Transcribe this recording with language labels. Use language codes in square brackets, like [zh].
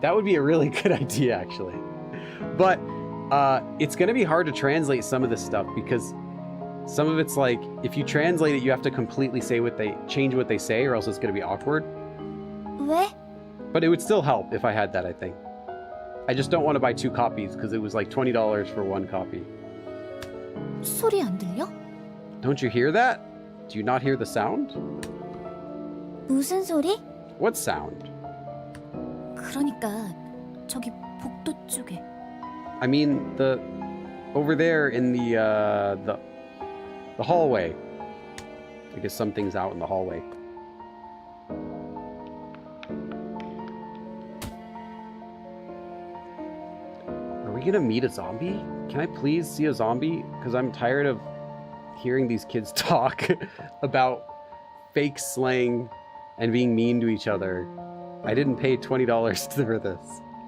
[en] That would be a really good idea, actually. But it's going to be hard to translate some of this stuff because some of it's like, if you translate it, you have to completely change what they say, or else it's going to be awkward. [ko] 왜? [en] But it would still help if I had that, I think. I just don't want to buy 2 copies because it was like $20 for 1 copy. [ko] 소리 안 들려? [en] Don't you hear that? Do you not hear the sound? [ko] 무슨 소리? [en] What sound? [ko] 그러니까 저기 복도 쪽에. [en] I mean, over there in the hallway. I guess something's out in the hallway. Are we gonna meet a zombie? Can I please see a zombie? Because I'm tired of hearing these kids talk about fake slang and being mean to each other. I didn't pay $20 for this.